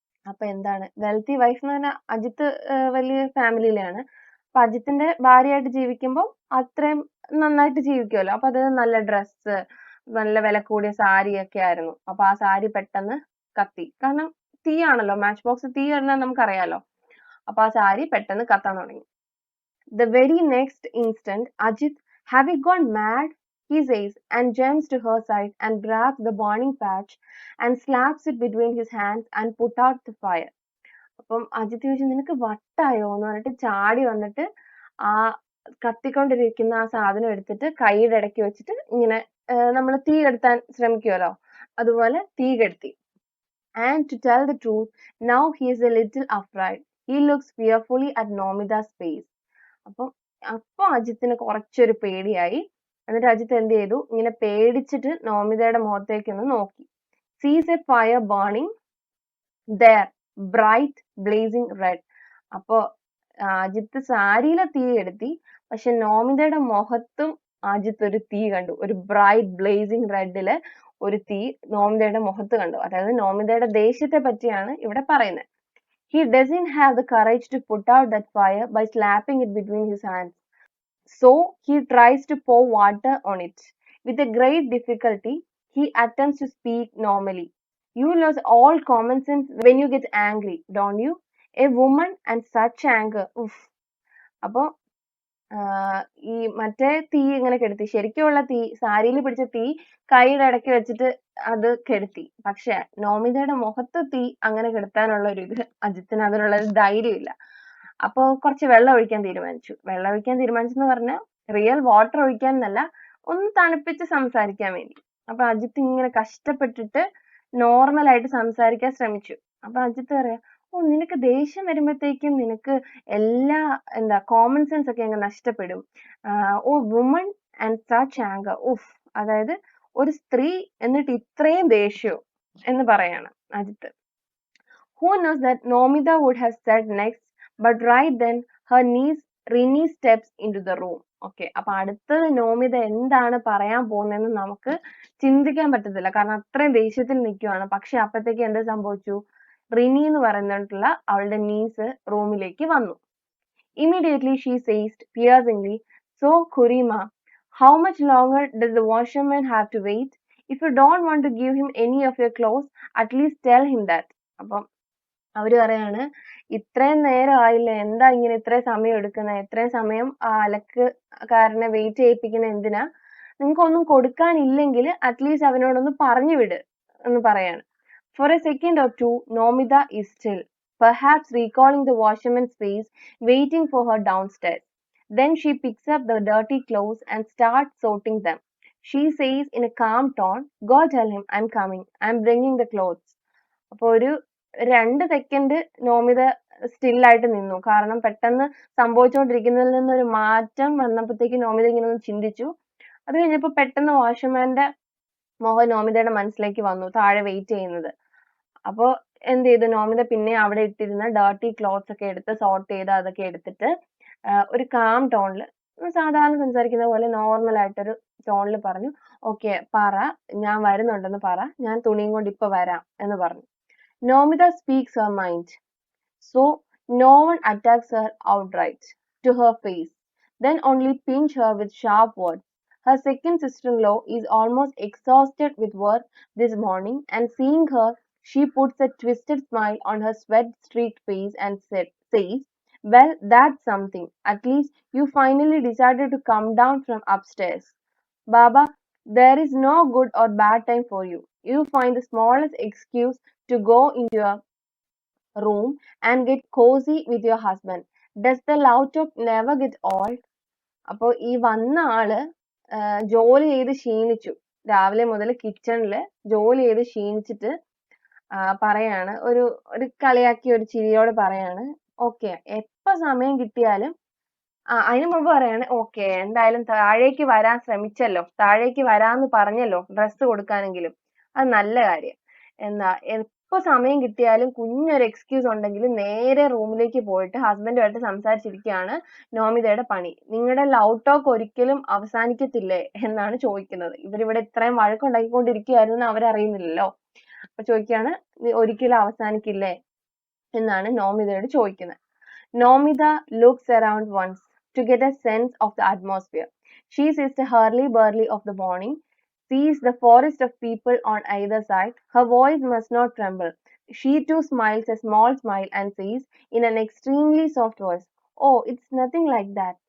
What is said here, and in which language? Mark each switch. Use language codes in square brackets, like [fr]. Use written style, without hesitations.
[ml] അപ്പൊ എന്താണ് wealthy wife എന്ന് പറഞ്ഞാൽ അജിത്ത് വലിയ ഫാമിലിയിലാണ്. അപ്പൊ അജിത്തിന്റെ ഭാര്യയായിട്ട് ജീവിക്കുമ്പോൾ അത്രയും നന്നായിട്ട് ജീവിക്കുമല്ലോ. അപ്പൊ അത് നല്ല ഡ്രസ്സ്, നല്ല വില കൂടിയ സാരി ഒക്കെ ആയിരുന്നു. അപ്പൊ ആ സാരി പെട്ടെന്ന് കത്തി, കാരണം തീയാണല്ലോ, മാച്ച് ബോക്സ് തീ എല്ലാം നമുക്കറിയാലോ. അപ്പൊ ആ സാരി പെട്ടെന്ന് കത്താൻ തുടങ്ങി. [en] The very next instant, Ajit, have you gone mad? He says, and jumps to her side and grabs the burning patch and slaps it between his hands and put out the fire. [ml] അപ്പം അജിത്ത് ചോദിച്ചു, നിനക്ക് വട്ടായോ എന്ന് പറഞ്ഞിട്ട് ചാടി വന്നിട്ട് ആ കത്തിക്കൊണ്ടിരിക്കുന്ന ആ സാധനം എടുത്തിട്ട് കൈയുടെ ഇടയ്ക്ക് വെച്ചിട്ട് ഇങ്ങനെ നമ്മൾ തീ കെടുത്താൻ ശ്രമിക്കുമല്ലോ, അതുപോലെ തീ കെടുത്തി. [en] And to tell the truth, now he is a little afraid. He looks fearfully at Nomita's face. [ml] അപ്പൊ അജിത്തിന് കുറച്ചൊരു പേടിയായി. എന്നിട്ട് അജിത്ത് എന്ത് ചെയ്തു? ഇങ്ങനെ പേടിച്ചിട്ട് നോമിതയുടെ മുഖത്തേക്ക് ഒന്ന് നോക്കി. [en] Sees a fire burning there, bright blazing red. [ml] അപ്പൊ അജിത്ത് സാരിയിലെ തീ കെടുത്തി, പക്ഷെ നോമിതയുടെ മുഖത്തും അജിത്ത് ഒരു തീ കണ്ടു. ഒരു ബ്രൈറ്റ് ബ്ലേസിംഗ് റെഡില് ഒരു തീ നോമിതയുടെ മുഖത്ത് കണ്ടു. അതായത് നോമിതയുടെ ദേഷ്യത്തെ പറ്റിയാണ് ഇവിടെ പറയുന്നത്. [en] He doesn't have the courage to put out that fire by slapping it between his hands. So he tries to pour water on it. With a great difficulty, he attempts to speak normally. You lose all common sense when you get angry, don't you? A woman and such anger. Oof. [ml] അപ്പോൾ ഈ മറ്റേ തീ ഇങ്ങനെ കെടുത്തി, ശരിക്കുള്ള തീ, സാരിയിൽ പിടിച്ച തീ കൈയുടെ ഇടയ്ക്ക് വെച്ചിട്ട് അത് കെടുത്തി. പക്ഷെ നോമിതയുടെ മുഖത്ത് തീ അങ്ങനെ കെടുത്താനുള്ള ഒരു ഇത് അജിത്തിന് അതിനുള്ള ഒരു ധൈര്യമില്ല. അപ്പൊ കുറച്ച് വെള്ളം ഒഴിക്കാൻ തീരുമാനിച്ചു. വെള്ളം ഒഴിക്കാൻ തീരുമാനിച്ചെന്ന് പറഞ്ഞാൽ റിയൽ വാട്ടർ ഒഴിക്കാൻ എന്നല്ല, ഒന്ന് തണുപ്പിച്ച് സംസാരിക്കാൻ വേണ്ടി. അപ്പൊ അജിത്ത് ഇങ്ങനെ കഷ്ടപ്പെട്ടിട്ട് നോർമലായിട്ട് സംസാരിക്കാൻ ശ്രമിച്ചു. അപ്പൊ അജിത്ത് പറയാ, ഓ നിനക്ക് ദേഷ്യം വരുമ്പോഴത്തേക്കും നിനക്ക് എല്ലാ കോമൺ സെൻസ് ഒക്കെ അങ്ങ് നഷ്ടപ്പെടും. [en] Oh woman and such anger. [ml] ഉഫ്, അതായത് ഒരു സ്ത്രീ എന്നിട്ട് ഇത്രയും ദേഷ്യം എന്ന് പറയാണ് Ajith. [en] Who knows that Nomita would have said next, but right then her knees Rini steps into the room. [ml] Okay, അപ്പൊ അടുത്തത് നോമിത എന്താണ് പറയാൻ പോകുന്നതെന്ന് നമുക്ക് ചിന്തിക്കാൻ പറ്റത്തില്ല, കാരണം അത്രയും ദേഷ്യത്തിൽ നിൽക്കുവാണ്. പക്ഷെ അപ്പത്തേക്ക് എന്ത് സംഭവിച്ചു? റിനി എന്ന് പറഞ്ഞിട്ടുള്ള അവളുടെ നീസ് റൂമിലേക്ക് വന്നു. [en] Immediately she says piercingly, "So, Kurima, how much longer does the washerman have to wait? If you don't want to give him any of your clothes, at least tell him that." [ml] അപ്പം അവര് പറയാണ്, ഇത്രയും നേരമായില്ലേ, എന്താ ഇങ്ങനെ ഇത്രയും സമയം എടുക്കുന്നത്, ഇത്രയും സമയം അലക്കുകാരനെ വെയിറ്റ് ചെയ്യിപ്പിക്കുന്ന എന്തിനാ? നിങ്ങൾക്കൊന്നും കൊടുക്കാനില്ലെങ്കിൽ അറ്റ്ലീസ്റ്റ് അവനോടൊന്ന് പറഞ്ഞു വിട് എന്ന് പറയാണ്. [en] For a second or two, Nomita is still, perhaps recalling the washerman's face waiting for her downstairs. Then she picks up the dirty clothes and starts sorting them. She says in a calm tone, "Go tell him I'm coming. I'm bringing the clothes." [ml] അപ്പോൾ ഒരു 2 second Nomita സ്റ്റില്ലായിട്ട് നിന്നു, കാരണം പെട്ടെന്ന് സംഭവിച്ചുകൊണ്ടിരിക്കുന്നതിൽ നിന്നൊരു മാറ്റം വന്നപ്പോഴത്തേക്ക് നോമിത ഇങ്ങനെ ഒന്ന് ചിന്തിച്ചു. അത് കഴിഞ്ഞപ്പോൾ പെട്ടെന്ന് വാഷർമാന്റെ മോഹൻ നോമിതയുടെ മനസ്സിലേക്ക് വന്നു, താഴെ വെയിറ്റ് ചെയ്യുന്നത്. അപ്പോൾ എന്ത് ചെയ്തു? നോമിത പിന്നെ അവിടെ ഇട്ടിരുന്ന ഡേർട്ടി ക്ലോത്ത്സ് ഒക്കെ എടുത്ത് സോർട്ട് ചെയ്ത് അതൊക്കെ എടുത്തിട്ട് ഒരു കാം ടോണിൽ, സാധാരണ സംസാരിക്കുന്ന പോലെ നോർമൽ ആയിട്ടൊരു ടോണിൽ പറഞ്ഞു, "ഓക്കെ, പറ, ഞാൻ വരുന്നുണ്ടെന്ന് പറ, ഞാൻ തുണിയും കൊണ്ട് ഇപ്പൊ വരാം" എന്ന് പറഞ്ഞു. [en] Nomita speaks her mind, so no one attacks her outright to her face, then only pinch her with sharp words. Her second sister-in-law is almost exhausted with work this morning, and seeing her, she puts a twisted smile on her sweat-streaked face and says, "Well, that's something. At least you finally decided to come down from upstairs. Baba, there is no good or bad time for you. You find the smallest excuse to go into your room and get cozy with your husband. Does the love talk never get old?" [ml] അപ്പോൾ ഈ വന്ന ആള് ജോലി ചെയ്ത് ക്ഷീണിച്ചു, രാവിലെ മുതൽ കിച്ചണിൽ ജോലി ചെയ്ത് ക്ഷീണിച്ചിട്ട് പറയാണ്, ഒരു കളിയാക്കി ഒരു ചിരിയോടെ പറയാണ്, "ഓക്കെ, എപ്പോ സമയം കിട്ടിയാലും അതിന് മുമ്പ് പറയാണ്, "ഓക്കെ, എന്തായാലും താഴേക്ക് വരാൻ ശ്രമിച്ചല്ലോ, താഴേക്ക് വരാന്ന് പറഞ്ഞല്ലോ, ഡ്രസ്സ് കൊടുക്കാനെങ്കിലും, അത് നല്ല കാര്യം. എന്നാ എപ്പോ സമയം കിട്ടിയാലും കുഞ്ഞൊരു എക്സ്ക്യൂസ് ഉണ്ടെങ്കിൽ നേരെ റൂമിലേക്ക് പോയിട്ട് ഹസ്ബൻഡുമായിട്ട് സംസാരിച്ചിരിക്കുകയാണ് നോമിതയുടെ പണി. നിങ്ങളുടെ ലവ് ടോക്ക് ഒരിക്കലും അവസാനിക്കത്തില്ലേ എന്നാണ് ചോദിക്കുന്നത്." ഇവരിവിടെ ഇത്രയും വഴക്കുണ്ടാക്കിക്കൊണ്ടിരിക്കുകയായിരുന്നു, അവരറിയുന്നില്ലല്ലോ. അപ്പൊ ചോദിക്കുകയാണ്, ഒരിക്കലും അവസാനിക്കില്ലേ എന്നാണ് നോമിതയോട് ചോദിക്കുന്നത്. [en] Nomita looks around once to get a sense of the atmosphere. She sees the hurly-burly of the morning, sees the forest of people on either side. Her voice must not tremble. She too smiles a small smile and says in an extremely soft voice, "Oh, it's nothing like that.